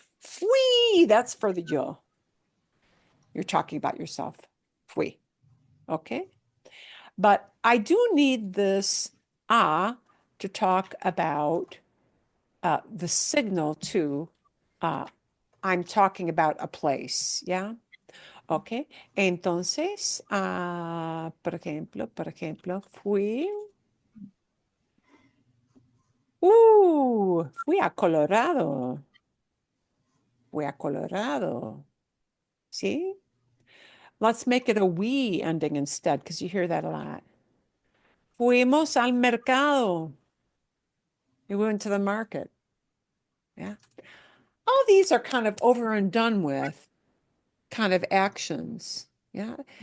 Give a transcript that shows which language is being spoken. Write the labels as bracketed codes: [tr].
[es] Fui, [en] that's for the yo. You're talking about yourself. Fui. Okay. But I do need this to talk about the signal to I'm talking about a place, yeah? Okay. [es] Entonces, por ejemplo, fui a Colorado. Fui a Colorado. [en] See? Let's make it a we ending instead, because you hear that a lot. [es] Fuimos al mercado. [en] We went to the market. Yeah. All these are kind of over and done with kind of actions. Yeah.